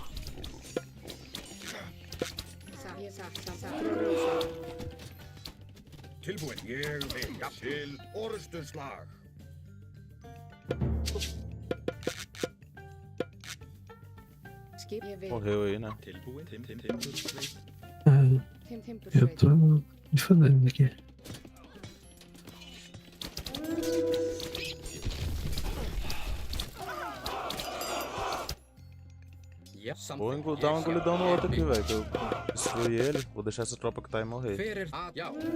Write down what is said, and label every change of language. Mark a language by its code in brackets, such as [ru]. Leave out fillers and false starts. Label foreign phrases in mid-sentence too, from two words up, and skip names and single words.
[is] Sa. Grjó. Tilbúin. Ég vil. Já, til orrustuslag. Skip. Ég vil. [pt] Morreu aí, né? [is] Tilbúin. Timbursveit. [pt] Ah, eu [is] Timbursveit. [pt] tô me fazendo aqui. [is] Já, [pt] Vou [is] samþykkt. [pt] dar uma [is] Ég, já, [pt] engolidão no [is] ég [pt] outro aqui, [is] vil. [pt] velho. Que eu destruí ele. Vou deixar essa tropa que tá aí morrer. [is] Hver er það? Já.